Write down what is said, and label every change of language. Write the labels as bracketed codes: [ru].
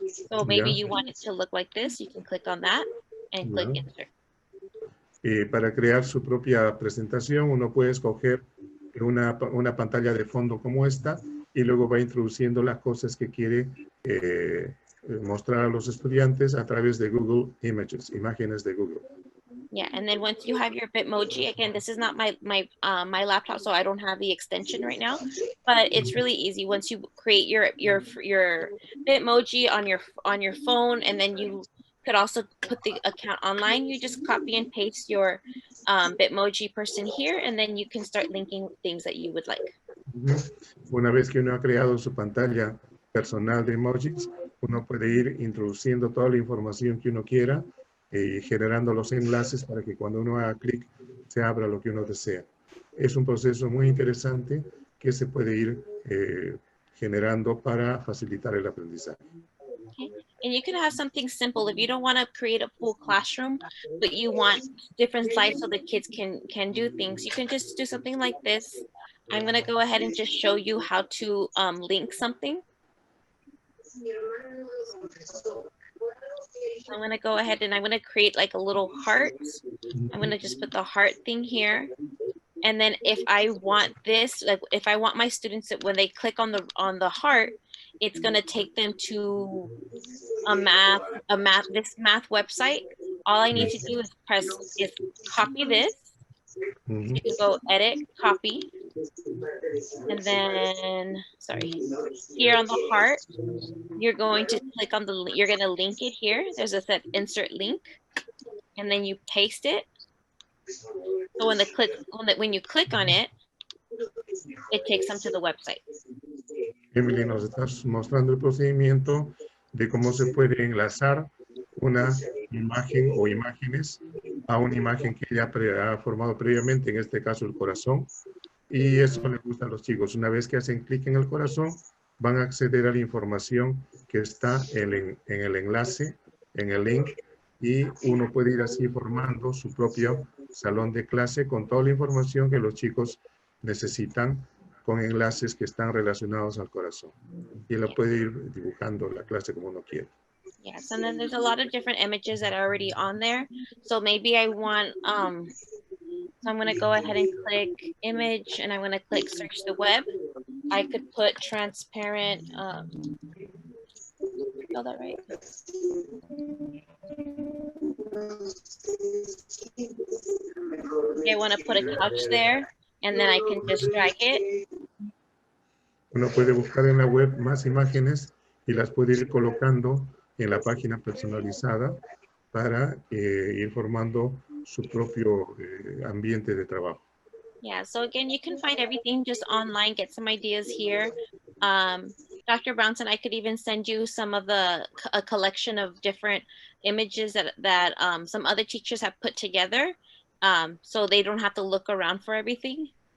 [en] So maybe you want it to look like this. You can click on that and click insert. [es] Para crear su propia presentación, uno puede escoger una pantalla de fondo como esta y luego va introduciendo las cosas que quiere mostrar a los estudiantes a través de Google Images, imágenes de Google. [en] Yeah, and then once you have your Bitmoji, again, this is not my laptop, so I don't have the extension right now, but it's really easy. Once you create your Bitmoji on your phone, and then you could also put the account online, you just copy and paste your Bitmoji person here, and then you can start linking things that you would like. [es] Una vez que uno ha creado su pantalla personal de emojis, uno puede ir introduciendo toda la información que uno quiera y generando los enlaces para que cuando uno haga clic se abra lo que uno desea. Es un proceso muy interesante que se puede ir generando para facilitar el aprendizaje. [en] Okay. And you can have something simple if you don't want to create a full classroom, but you want different slides so the kids can do things. You can just do something like this. I'm going to go ahead and just show you how to link something. I'm going to go ahead and I'm going to create like a little heart. I'm going to just put the heart thing here. And then if I want this, like if I want my students that when they click on the heart, it's going to take them to this math website. All I need to do is copy this. You can go edit, copy. And then, here on the heart, you're going to click on you're going to link it here. There's a set insert link, and then you paste it. So when you click on it, it takes them to the website. [es] Emily nos está mostrando el procedimiento de cómo se puede enlazar una imagen o imágenes a una imagen que ya ha formado previamente, en este caso el corazón, y eso les gusta a los chicos. Una vez que hacen clic en el corazón, van a acceder a la información que está en el enlace, en el link, y uno puede ir así formando su propio salón de clase con toda la información que los chicos necesitan, con enlaces que están relacionados al corazón. Y lo puede ir dibujando la clase como uno quiere. [en] Yes, and then there's a lot of different images that are already on there. So maybe I want, so I'm going to go ahead and click image, and I'm going to click search the web. I could put transparent, spell that right? I want to put a couch there, and then I can just drag it. [es] Uno puede buscar en la web más imágenes y las puede ir colocando en la página personalizada para ir formando su propio ambiente de trabajo. [en] Yeah, so again, you can find everything just online, get some ideas here. Dr. Brownson, I could even send you some of a collection of different images that some other teachers have put together, so they don't have to look around for everything.